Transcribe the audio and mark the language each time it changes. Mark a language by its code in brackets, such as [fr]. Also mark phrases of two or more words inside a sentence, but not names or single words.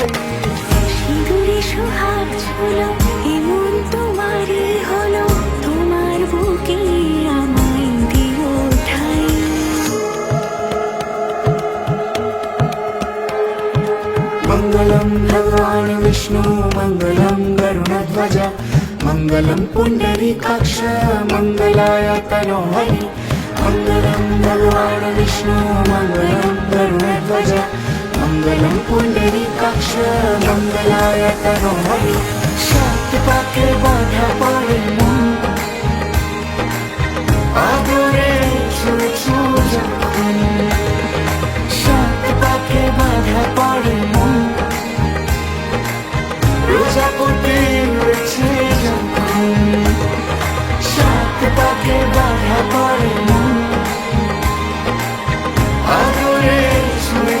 [bn] সিঁদুরে সোহাগ ঝুলো এমন তোমারই হলো, তোমার বুকে আমায় দিও ঠাই। [sa] मङ्गलं भगवान् विष्णु, मङ्गलं गरुडध्वज, मङ्गलं पुण्डरीकाक्ष, मङ्गलाय तनोहरि। मङ्गलं भगवान् विष्णु, मङ्गलं गरुडध्वज, मङ्गलं पुण्डरीकाक्ष, मङ्गलाय तनोहरि। [bn] সাত পাকে বাধা পড়ে মন, আদরে ছুয়েছ যখন। সাত পাকে বাধা পড়ে মন, প্রজাপতি উড়েছে যখন। সাত পাকে বাধা পড়ে মন, আদরে